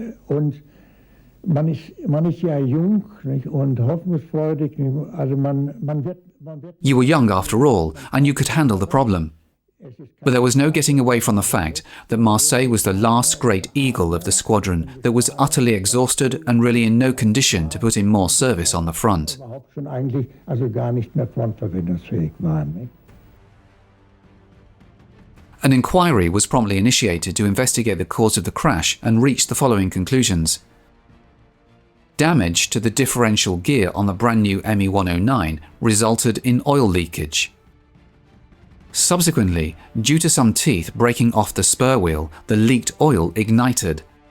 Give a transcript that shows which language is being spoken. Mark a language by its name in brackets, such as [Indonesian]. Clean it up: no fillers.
[German] Und man ist ja jung, nicht? Und hoffnungsfreudig. Also man wird [English] You were young after all, and you could handle the problem. But there was no getting away from the fact that Marseille was the last great eagle of the squadron that was utterly exhausted and really in no condition to put in more service on the front. [German] überhaupt schon eigentlich also gar nicht mehr frontverwendungsfähig waren. Nicht? [English] An inquiry was promptly initiated to investigate the cause of the crash and reached the following conclusions. Damage to the differential gear on the brand new Me 109 resulted in oil leakage. Subsequently, due to some teeth breaking off the spur wheel, the leaked oil ignited.